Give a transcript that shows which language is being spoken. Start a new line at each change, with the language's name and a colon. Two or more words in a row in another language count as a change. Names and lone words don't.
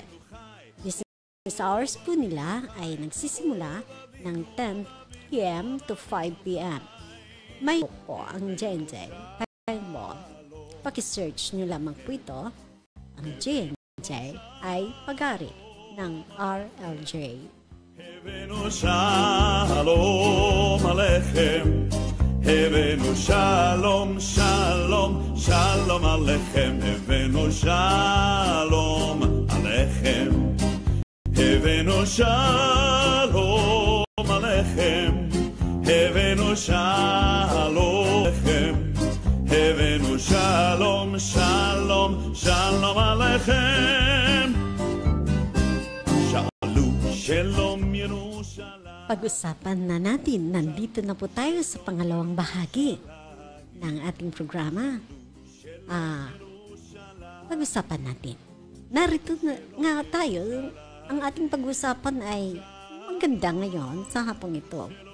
English: Business hours
Filipino: po nila ay nagsisimula ng 10 p.m. to 5 p.m. May po ang JNJ Paintball. Paki-search nyo lamang po ito. Ang JNJ ay pag-ari ng RLJ.
Hebrew: שלום עליכם, הבאנו שלום, שלום, שלום עליכם, הבאנו שלום עליכם, הבאנו שלום עליכם, הבאנו שלום עליכם, הבאנו שלום, שלום, שלום עליכם, שלום ירושלים.
Filipino: Pag-usapan na natin, nandito na po tayo sa pangalawang bahagi ng ating programa. Pag-usapan natin. Narito na nga tayo, ang ating pag-usapan ay maganda ngayon sa hapong ito.